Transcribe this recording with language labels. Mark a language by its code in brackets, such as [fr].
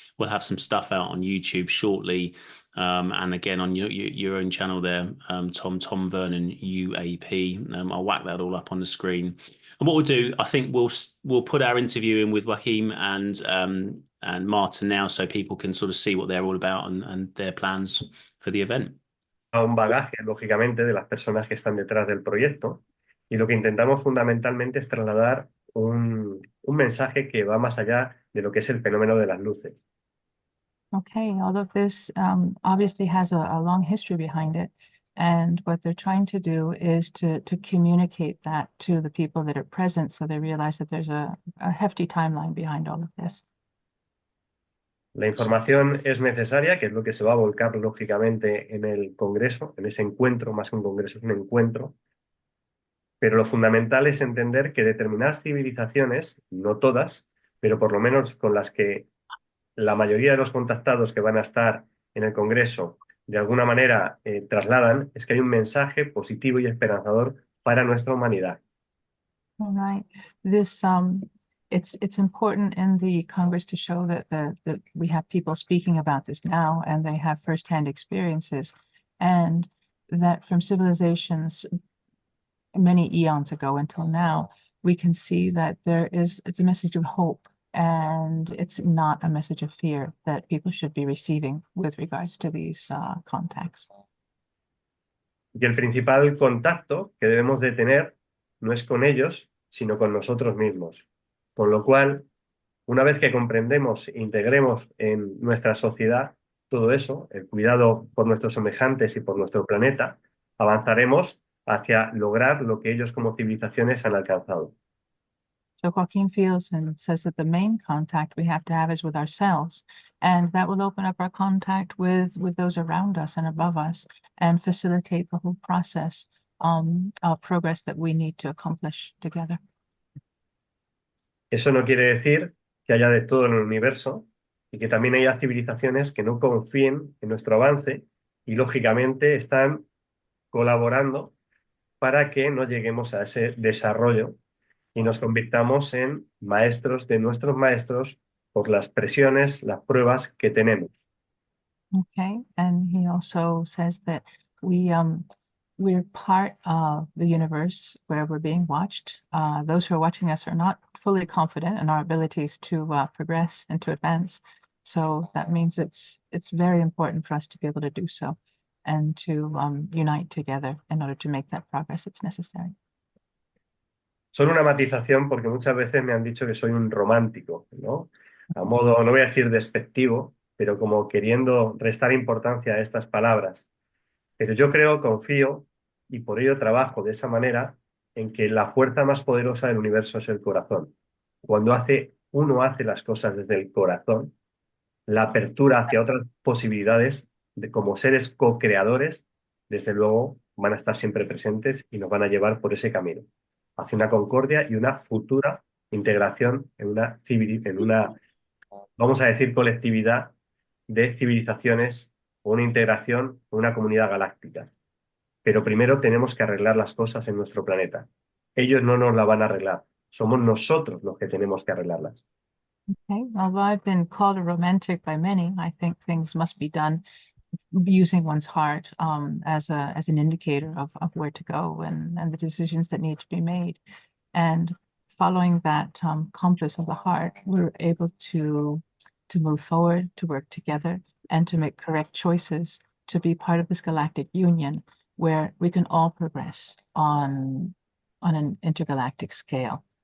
[en] We'll have some stuff out on YouTube shortly, and again on your own channel there, Tom Vernon UAP. I'll whack that all up on the screen. And what we'll do, I think we'll put our interview in with Joaquin and Marta now, so people can sort of see what they're all about and their plans for the event. [es] A un bagaje, lógicamente, de las personas que están detrás del proyecto. Y lo que intentamos fundamentalmente es trasladar un mensaje que va más allá de lo que es el fenómeno de las luces. [en] Okay, all of this obviously has a long history behind it. And what they're trying to do is to communicate that to the people that are present so they realize that there's a hefty timeline behind all of this. [es] La información es necesaria, que es lo que se va a volcar lógicamente en el Congreso, en ese encuentro, más que un Congreso, es un encuentro. Pero lo fundamental es entender que determinadas civilizaciones, no todas, pero por lo menos con las que la mayoría de los contactados que van a estar en el Congreso de alguna manera trasladan, es que hay un mensaje positivo y esperanzador para nuestra humanidad. [en] All right. This it's important in the Congress to show that that we have people speaking about this now and they have firsthand experiences, and that from civilizations many eons ago until now, we can see that it's a message of hope and it's not a message of fear that people should be receiving with regards to these contacts. [es] Y el principal contacto que debemos de tener no es con ellos, sino con nosotros mismos. Con lo cual, una vez que comprendemos e integremos en nuestra sociedad todo eso, el cuidado por nuestros semejantes y por nuestro planeta, avanzaremos hacia lograr lo que ellos como civilizaciones han alcanzado. [en] So Joaquin feels and says that the main contact we have to have is with ourselves, and that will open up our contact with those around us and above us and facilitate the whole process of progress that we need to accomplish together. [es] Eso no quiere decir que haya de todo en el universo y que también haya civilizaciones que no confíen en nuestro avance y lógicamente están colaborando para que no lleguemos a ese desarrollo y nos convirtamos en maestros de nuestros maestros por las presiones, las pruebas que tenemos. [en] Okay, and he also says that we're part of the universe where we're being watched. Those who are watching us are not fully confident in our abilities to progress and to advance. So that means it's very important for us to be able to do so and to unite together in order to make that progress that's necessary. [es] Son una matización porque muchas veces me han dicho que soy un romántico, ¿no? A modo, no voy a decir despectivo, pero como queriendo restar importancia a estas palabras. Pero yo creo, confío y por ello trabajo de esa manera en que la fuerza más poderosa del universo es el corazón. Cuando hace uno hace las cosas desde el corazón, la apertura hacia otras posibilidades de como seres co-creadores, desde luego van a estar siempre presentes y nos van a llevar por ese camino, hacia una concordia y una futura integración en una, vamos a decir, colectividad de civilizaciones o una integración, una comunidad galáctica. Pero primero tenemos que arreglar las cosas en nuestro planeta. Ellos no nos la van a arreglar. Somos nosotros los que tenemos que arreglarlas. [en] Okay. Although I've been called a romantic by many, I think things must be done using one's heart as an indicator of where to go and the decisions that need to be made. And following that compass of the heart, we're able to move forward, to work together, and to make correct choices to be part of this galactic union where we can all progress on an intergalactic scale.